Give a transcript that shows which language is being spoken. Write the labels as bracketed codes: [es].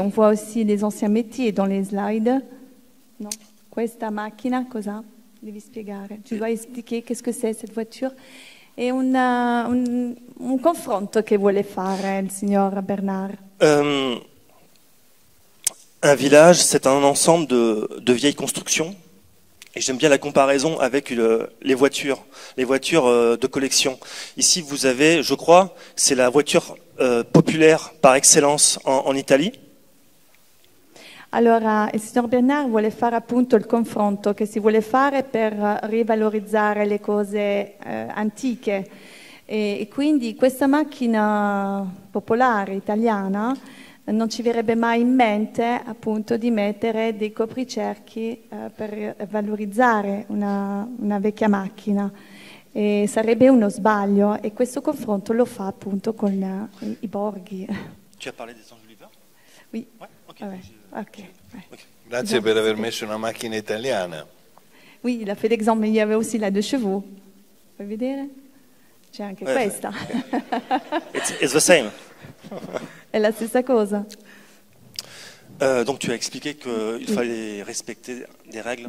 [fr] On voit aussi des anciens métiers dans les slides. No? [it] Questa macchina, cosa? Devi spiegare. [fr] Tu dois expliquer qu'est-ce que c'est cette voiture. [it] È un confronto che vuole fare il signor Bernard. [fr] Un village, c'est un ensemble de vieilles constructions. Et j'aime bien la comparaison avec les voitures de collection. Ici, vous avez, je crois, c'est la voiture populaire par excellence en Italie. [it] Allora, il signor Bernard vuole fare appunto il confronto che si vuole fare per rivalorizzare le cose antiche. E quindi questa macchina popolare italiana non ci verrebbe mai in mente appunto di mettere dei copricerchi per valorizzare una vecchia macchina. E sarebbe uno sbaglio e questo confronto lo fa appunto con i borghi. [fr] Tu as parlé des Angeliers? Oui. Ouais, ok. Okay. [it] Grazie per aver messo una macchina italiana. [fr] Oui, il a fait l'exemple, mais il y avait aussi la 2 chevaux. [it] Puoi vedere? C'è anche questa. [en] It's the same. [it] È la stessa cosa. [fr] Donc tu as expliqué qu'il fallait respecter des règles.